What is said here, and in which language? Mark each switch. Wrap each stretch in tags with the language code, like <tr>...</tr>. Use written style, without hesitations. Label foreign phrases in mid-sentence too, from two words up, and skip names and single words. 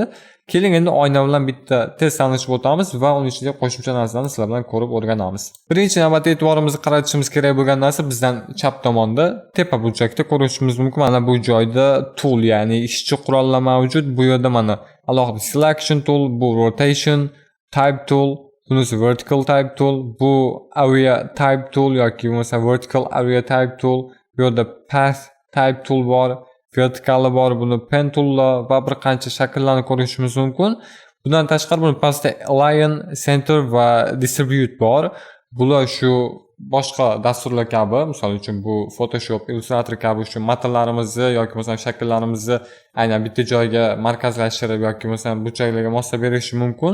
<uz>Keling endi oyna bilan bitta tez tanishib o'tamiz va uning ichida qo'shimcha narsalarni sizlar bilan ko'rib o'rganamiz. Birinchi navbatda e'tiborimizni qaratishimiz kerak bo'lgan narsa bizdan chap tomonda tepa burchakda ko'rishimiz mumkin. Mana bu joyda tool, ya'ni ishchi qurollar mavjud. Bu yerda mana alohida</uz> <en>selection tool,</en> <uz>bu rotation,</uz> <en>type tool,</en> <uz>bunisi</uz> <en>vertical type tool,</en> <uz>bu</uz> <en>area type tool</en> <uz>yoki bo'lmasa</uz> <en>vertical area type tool,</en> <uz>bu yerda</uz> <en>path type tool</en> <uz>bor, vertical bor, buni</uz> <en>pen toollar</en> <uz>va bir qancha shakllarni ko'rishimiz mumkin. Bundan tashqari buni pastda align, center va distribute bor. Bular shu boshqa dasturlar kabi, misol uchun bu Photoshop, Illustrator kabi shu matnlarimizni yoki bo'lmasa shakllarimizni aynan bitta joyga markazlashtirib yoki bo'lmasa burchaklarga moslab berishi mumkin.</uz>